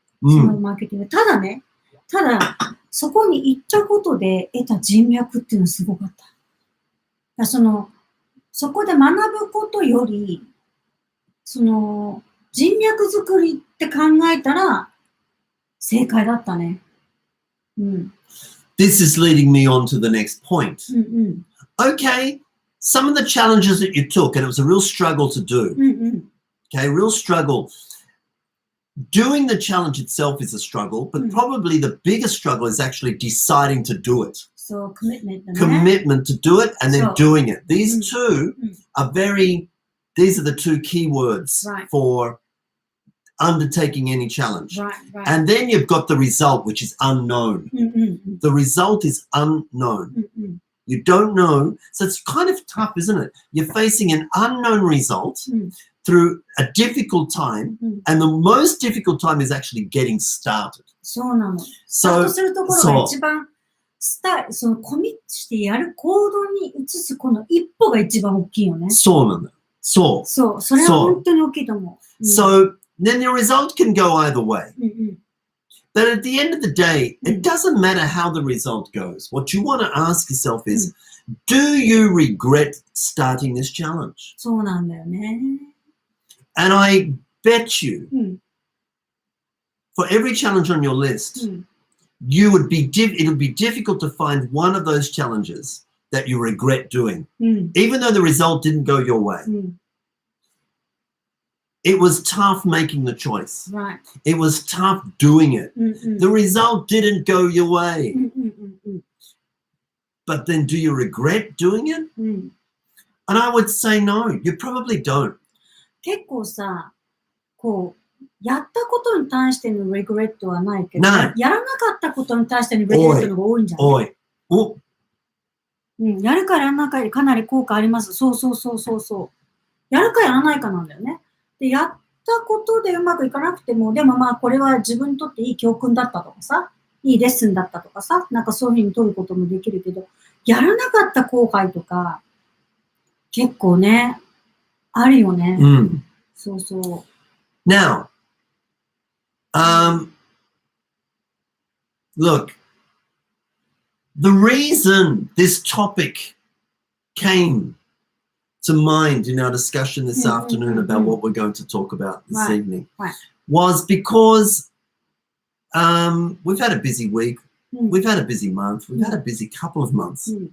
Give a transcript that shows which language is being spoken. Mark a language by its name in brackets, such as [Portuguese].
[Japanese] そのマーケティング。ただそこに行ったことで得た人脈っていうのはすごかった。そこで学ぶことより、自人脈作りって考えたら、正解だったね。 [English] This is leading me on to the next point. [Japanese] うんうん。 [English] Okay, some of the challenges that you took, and it was a real struggle to do. [Japanese] うんうん。 [English] Okay, real struggle. Doing the challenge itself is a struggle, but probably the biggest struggle is actually deciding to do it. [Japanese] そう、コミットメントね。 [English] Commitment to do it and then So- doing it. These two are these are the two key words Right. for undertaking any challenge. Right, right. And then you've got the result, which is unknown. [Japanese] うんうんうん。 [English] The result is unknown. [Japanese] うんうん。 [English] You don't know. So it's kind of tough, isn't it? You're facing an unknown result through a difficult time, and the most difficult time is actually getting started. [Japanese] そうなの。スタートするところが一番、そのコミットしてやる行動に移すこの一歩が一番大きいよね。そうなんだ。そう。そう、それは本当に大きいと思う。 [English] So then the result can go either way. [Japanese] うんうん。 [English] But at the end of the day, it doesn't matter how the result goes. What you want to ask yourself is, do you regret starting this challenge? [Japanese] そうなんだよね。 [English] And I bet you, for every challenge on your list, it would be difficult to find one of those challenges that you regret doing, even though the result didn't go your way. It was tough making the choice. Right. It was tough doing it. The result didn't go your way. But then do you regret doing it? And I would say no, you probably don't. [Japanese] 結構さ、こう、やったことに対してのレグレットはないけど、ないやらなかったことに対してのレグレットの方が多いんじゃない？おい。お。やるかやらないかでかなり効果あります。そうそうそうそうそう。やるかやらないかなんだよね。で、やったことでうまくいかなくても、でもまあこれは自分にとっていい教訓だったとかさ、いいレッスンだったとかさ、なんかそういうふうに取ることもできるけど、やらなかった後悔とか、結構ね、あるよね。そうそう。 [English] Now, look, the reason this topic came to mind in our discussion this afternoon about what we're going to talk about this evening was because we've had a busy week, we've had a busy month, we've had a busy couple of months.